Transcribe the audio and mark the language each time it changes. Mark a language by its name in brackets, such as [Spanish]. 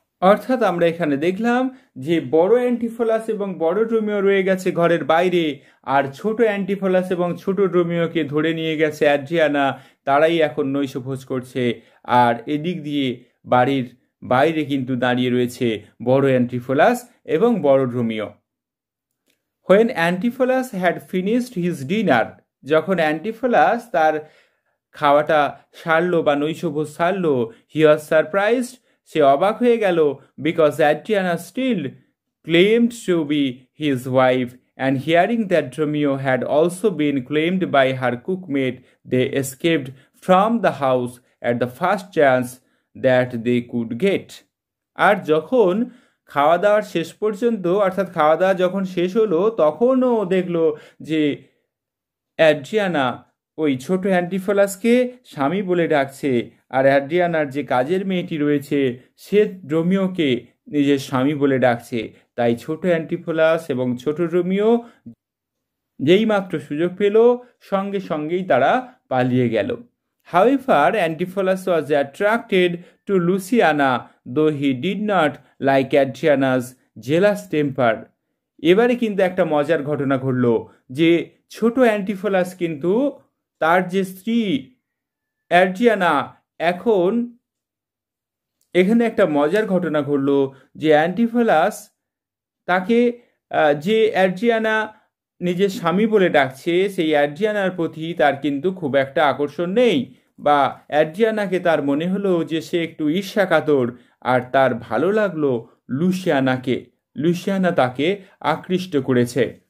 [Bangla] অর্থাৎ আমরা এখানে দেখলাম যে বড় অ্যান্টিফোলাস এবং বড় ড্রোমিও রয়ে গেছে ঘরের বাইরে, আর ছোট অ্যান্টিফোলাস এবং ছোট ড্রোমিওকে ধরে নিয়ে গেছে অ্যাড্রিয়ানা, তারাই এখন নৈশভোজ করছে। আর এদিক দিয়ে বাড়ির বাইরে কিন্তু দাঁড়িয়ে রয়েছে বড় অ্যান্টিফোলাস এবং বড় ড্রোমিও। [English] When Antipholus had finished his dinner, [Bangla] যখন অ্যান্টিফোলাস তার খাওয়াটা সারলো বা নৈশভোজ সারলো, [English] he was surprised, [Bangla] সে অবাক হয়ে গেল, [English] because Adriana still claimed to be his wife, and hearing that Dromio had also been claimed by her cookmaid, they escaped from the house at the first chance that they could get. [Bangla] আর যখন খাওয়া দাওয়ার শেষ পর্যন্ত, অর্থাৎ খাওয়া দাওয়া যখন শেষ হলো, তখনও দেখলো যে অ্যাড্রিয়ানা ওই ছোট অ্যান্টিফোলাসকে স্বামী বলে ডাকছে, আর অ্যাড্রিয়ানার যে কাজের মেয়েটি রয়েছে সে ড্রোমিওকে নিজের স্বামী বলে ডাকছে। তাই ছোট অ্যান্টিফোলাস এবং ছোট ড্রোমিও যেই মাত্র সুযোগ পেল সঙ্গে সঙ্গেই তারা পালিয়ে গেল। [English] However, Antipholus was attracted to Luciana, though he did not like Adriana's jealous temper. [Bangla] এবারে কিন্তু একটা মজার ঘটনা ঘটল যে ছোট অ্যান্টিফোলাস কিন্তু তার যে স্ত্রী অ্যাড্রিয়ানা, এখন এখানে একটা মজার ঘটনা ঘটল যে অ্যান্টিফোলাস তাকে যে অ্যাড্রিয়ানা নিজের স্বামী বলে ডাকছে, সেই অ্যাড্রিয়ানার প্রতি তার কিন্তু খুব একটা আকর্ষণ নেই, বা অ্যাড্রিয়ানাকে তার মনে হলো যে সে একটু ঈর্ষাকাতর, আর তার ভালো লাগলো লুসিয়ানাকে, লুসিয়ানা তাকে আকৃষ্ট করেছে।